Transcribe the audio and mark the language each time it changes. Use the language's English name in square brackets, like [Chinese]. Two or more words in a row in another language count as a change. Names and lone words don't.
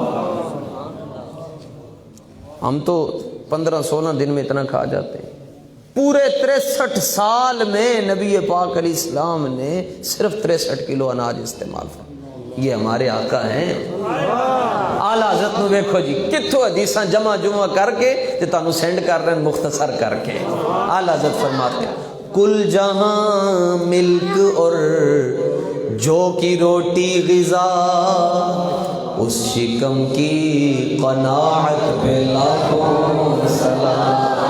[Urdu] ہم تو 15-16 دن میں اتنا کھا جاتے ہیں، پورے 63 سال میں نبی پاک [Arabic] علیہ السلام [Urdu] نے صرف 63 کلو اناج استعمال فرمایا۔ یہ ہمارے آقا ہیں۔ [Punjabi] اعلیٰ حضرت نو ویکھو جی، کتھوں حدیثاں جمع کر کے تے تانوں سینڈ کر رہے ہیں مختصر کر کے۔ [Urdu] اعلیٰ حضرت فرماتے ہیں کل جہاں ملک اور جو کی روٹی غذا، اس شکم کی قناعت پہ لاکھوں سلام۔